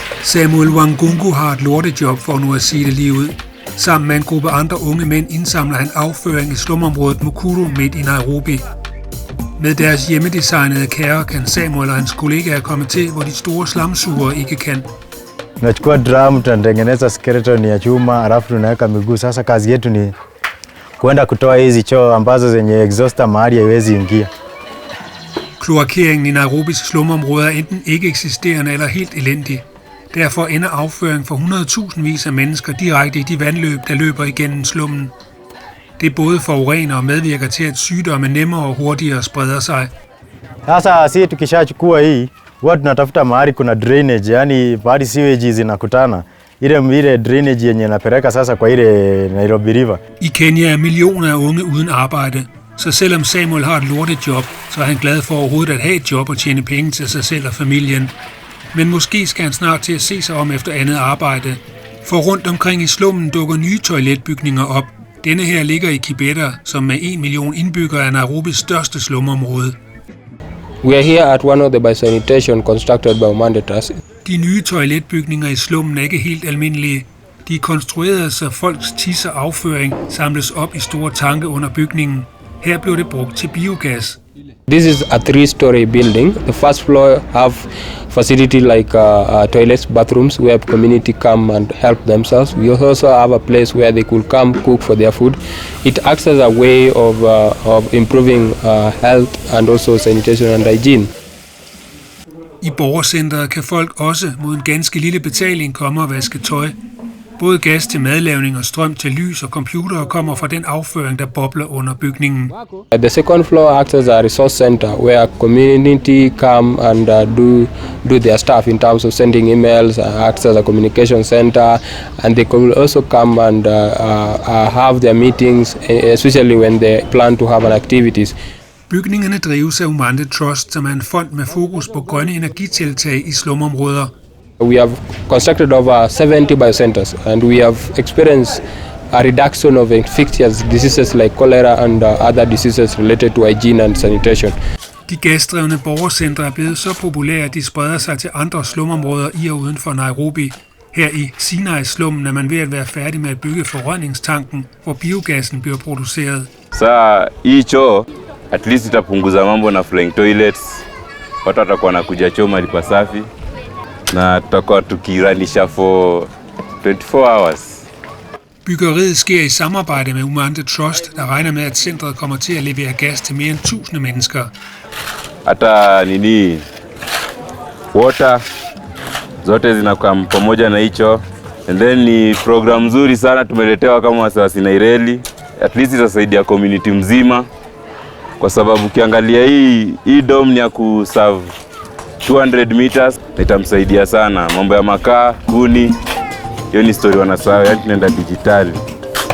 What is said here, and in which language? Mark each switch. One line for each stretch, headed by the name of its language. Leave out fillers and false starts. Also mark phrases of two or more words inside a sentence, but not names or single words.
Danish: Samuel Wangungu har et lortejob, for nu at sige det lige ud. Sammen med en gruppe andre unge mænd indsamler han afføring i slumområdet Mukuru midt i Nairobi. Med deres hjemmedesignede kære kan Samuel og hans kollegaer komme til, hvor de store slamsugere ikke kan.
Swahili: Tunachukua drum, tunatengeneza skeleton ya chuma, alafu tunaweka miguu. Sasa kazi yetu ni kwenda kutoa hizi choo ambazo zenye exhauster mahali haiwezi ingia.
Danish: Kloakeringen i Nairobis slumområder er enten ikke eksisterende eller helt elendig. Derfor ender afføring for 100.000 af mennesker direkte i de vandløb, der løber igennem slummen. Det både forurener og medvirker til, at sygdomme nemmere og hurtigere spreder sig.
Swahili: Sasa sisi tukishachukua hii, huwa tunatafuta mahali kuna drainage, yani mahali sewage zinakutana. Ile drainage yenye inapeleka sasa kwa ile Nairobi River.
Danish: I Kenya er millioner af unge uden arbejde. Så selvom Samuel har et lortejob, så er han glad for overhovedet at have et job og tjene penge til sig selv og familien. Men måske skal han snart til at se sig om efter andet arbejde. For rundt omkring i slummen dukker nye toiletbygninger op. Denne her ligger i Kibera, som med 1 million indbyggere er Nairobis største slumområde.
English: We are here at one of the biosanitation constructed by Omande Trust.
Danish: De nye toiletbygninger i slummen er ikke helt almindelige. De er konstrueret, så folks tis og afføring samles op i store tanke under bygningen. Her blev det brugt til biogas.
English: This is a 3-story building. The first floor have facility like toilets, bathrooms, where community come and help themselves. We also have a place where they could come cook for their food. It acts as a way of improving health and also sanitation and hygiene.
Danish: I borgercentret kan folk også mod en ganske lille betaling komme og vaske tøj. Både gas til madlavning og strøm til lys og computere kommer fra den afføring, der bobler under bygningen.
English: The second floor acts as a resource center where community come and do their stuff in terms of sending emails, acts as a communication center, and they could also come and have their meetings, especially when they plan to have an activities.
Danish: Bygningerne drives af Omande Trust, som er en fond med fokus på grønne energitiltag i slumområder.
English: We have constructed over 70 biocenters, and we have experienced a reduction of infectious diseases like cholera and other diseases related to hygiene and sanitation.
Danish: De gasdrevne borgercentre er blevet så populære, at de spreder sig til andre slumområder i og uden for Nairobi. Her i Sinai-slummen er man ved at være færdig med at bygge forrødningstanken, hvor biogassen bliver produceret.
Swahili: Så hii choo
English: at least
Swahili: itapunguza mambo na
English: flying toilets.
Swahili: Watu watakuwa wanakuja choo mahali pasafi. Na tutakuwa tukiranisha
English: for 24 hours.
Danish: Byggeriet sker i samarbejde med Omande Trust, der regner med, at centret kommer til at levere gas til mere end 1000 mennesker.
Swahili: Hata water zote zinakuwa pamoja na hicho.
English: And then
Swahili: ni program nzuri sana tumeletewa kama wasasi Naireli.
English: At least
Swahili: itasaidia community mzima. Kwa sababu ukiangalia hii dome ni ya kuserve 200 meters, itamsaidia sana. Mambo ya makaa, kuni, hiyo ni story wanasahau, yani tunaenda dijitali.